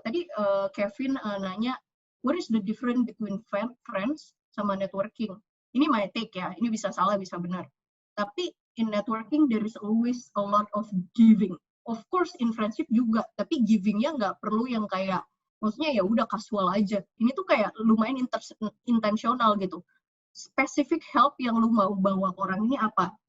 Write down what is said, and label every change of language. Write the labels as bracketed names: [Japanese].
[Indonesian] Tadi Kevin nanya, [English] what is the difference between friends sama networking? [Indonesian] Ini [English] my take [Indonesian] ya, ini bisa salah, bisa benar. [English] Tapi in networking, there is always a lot of giving. [Indonesian] Of course, [English] in friendship [Indonesian] juga, tapi giving-nya nggak perlu yang kayak, maksudnya ya udah casual aja. Ini tuh kayak lumayan intentional gitu. [English] Specific help [Indonesian] yang lu mau bawa ke orang ini apa?